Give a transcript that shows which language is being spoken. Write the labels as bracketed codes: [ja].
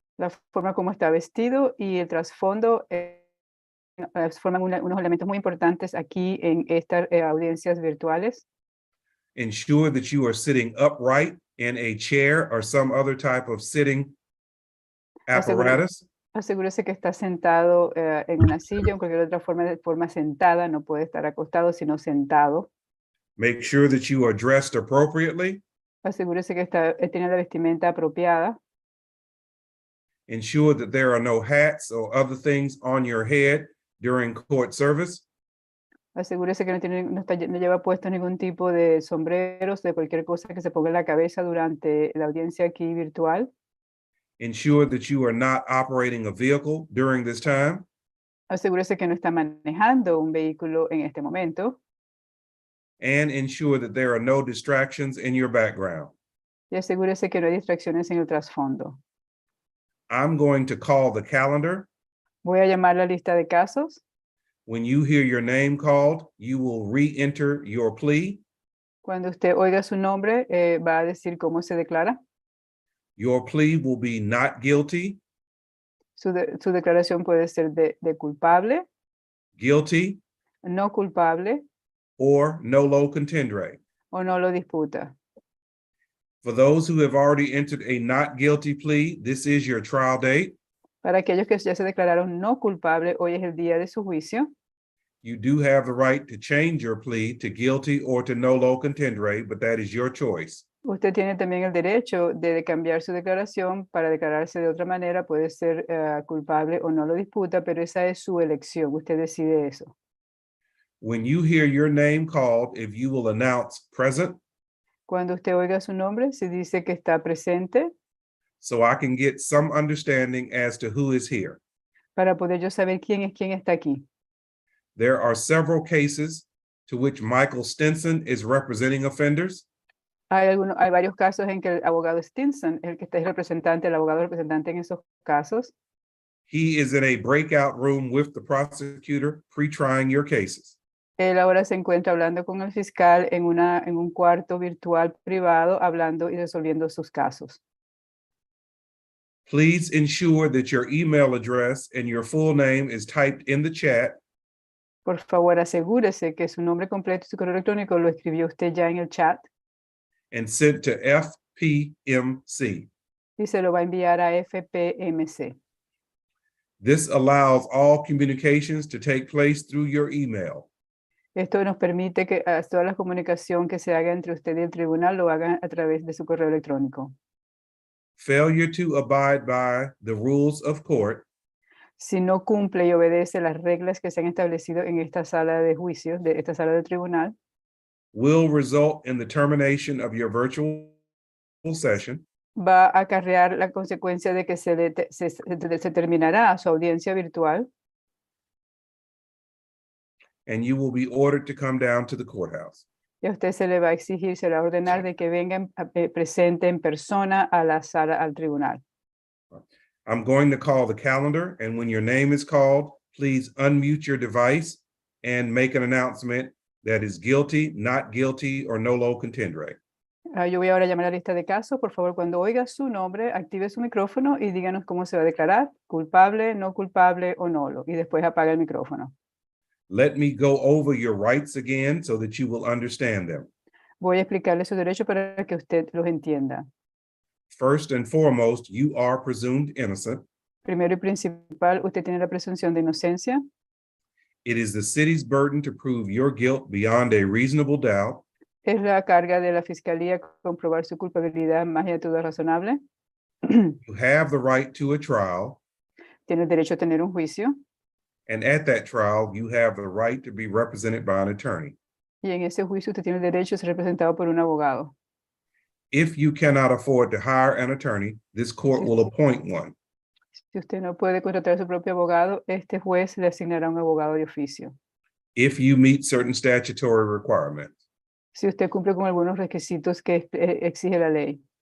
[es] La forma como está vestido y el trasfondo forman unos elementos muy importantes aquí en estas audiencias virtuales. [en] Ensure that you are sitting upright in a chair or some other type of sitting apparatus. [es] Asegúrese que está sentado en una silla o en cualquier otra forma sentada. No puede estar acostado, sino sentado. [en] Make sure that you are dressed appropriately. [es] Asegúrese que tiene la vestimenta apropiada. [en] Ensure that there are no hats or other things on your head during court service. [es] Asegúrese que no lleva puesto ningún tipo de sombreros, de cualquier cosa que se ponga en la cabeza durante la audiencia aquí virtual. [en] Ensure that you are not operating a vehicle during this time. [es] Asegúrese que no está manejando un vehículo en este momento. [en] And ensure that there are no distractions in your background. [es] Y asegúrese que no hay distracciones en el trasfondo. [en] I'm going to call the calendar. [es] Voy a llamar la lista de casos. [en] When you hear your name called, you will re-enter your plea. [es] Cuando usted oiga su nombre, va a decir cómo se declara. [en] Your plea will be not guilty. [es] Su declaración puede ser de culpable, [en] Guilty, [es] no culpable [en] or nolo contendere. [es] o no lo disputa. [en] For those who have already entered a not guilty plea, this is your trial date. [es] Para aquellos que ya se declararon no culpable, hoy es el día de su juicio. [en] You do have the right to change your plea to guilty or to nolo contendere, but that is your choice. [es] Usted tiene también el derecho de cambiar su declaración para declararse de otra manera, puede ser culpable o no lo disputa, pero esa es su elección, usted decide eso. [en] When you hear your name called, if you will announce present, [es] Cuando usted oiga su nombre, se dice que está presente [en] so I can get some understanding as to who is here. [es] para poder yo saber quién está aquí. [en] There are several cases to which Michael Stinson is representing offenders. [es] Hay varios casos en que el abogado Stinson, el que está el abogado representante en esos casos, [en] He is in a breakout room with the prosecutor pre-trying your cases. [es] él ahora se encuentra hablando con el fiscal en un cuarto virtual privado, hablando y resolviendo sus casos. [en] Please ensure that your email address and your full name is typed in the chat. [es] Por favor, asegúrese que su nombre completo y su correo electrónico lo escribió usted ya en el chat [en] And sent to FPMC. [es] y se lo va a enviar a FPMC. [en] This allows all communications to take place through your email. [es] Esto nos permite que toda la comunicación que se haga entre usted y el tribunal lo hagan a través de su correo electrónico. [en] Failure to abide by the rules of court [es] Si no cumple y obedece las reglas que se han establecido en esta sala de juicios, de esta sala de tribunal, [en] will result in the termination of your virtual session [es] va a acarrear la consecuencia de que se terminará su audiencia virtual [en] and you will be ordered to come down to the courthouse. [es] y a usted se le va a exigir, se le va a ordenar de que venga presente en persona a la sala, al tribunal. [en] I'm going to call the calendar, and when your name is called, please unmute your device and make an announcement that is guilty, not guilty, or nolo contendere. [es] Yo voy ahora a llamar a la lista de casos. Por favor, cuando oiga su nombre, active su micrófono y díganos cómo se va a declarar, culpable, no culpable o nolo, y después apaga el micrófono. [en] Let me go over your rights again so that you will understand them. [es] Voy a explicarle sus derechos para que usted los entienda. [en] First and foremost, you are presumed innocent. [es] Primero y principal, usted tiene la presunción de inocencia. [en] It is the city's burden to prove your guilt beyond a reasonable doubt. [es] Es la carga de la fiscalía comprobar su culpabilidad más allá de todo razonable. [en] You have the right to a trial, [es] Tiene el derecho a tener un juicio [en] and at that trial, you have the right to be represented by an attorney. [es] y en ese juicio usted tiene el derecho a ser representado por un abogado. [en] If you cannot afford to hire an attorney, this court will appoint one. [es] Si usted no puede contratar a su propio abogado, este juez le asignará un abogado de oficio. [en] If you meet certain statutory requirements. [es] Si usted cumple con algunos requisitos que exige la ley.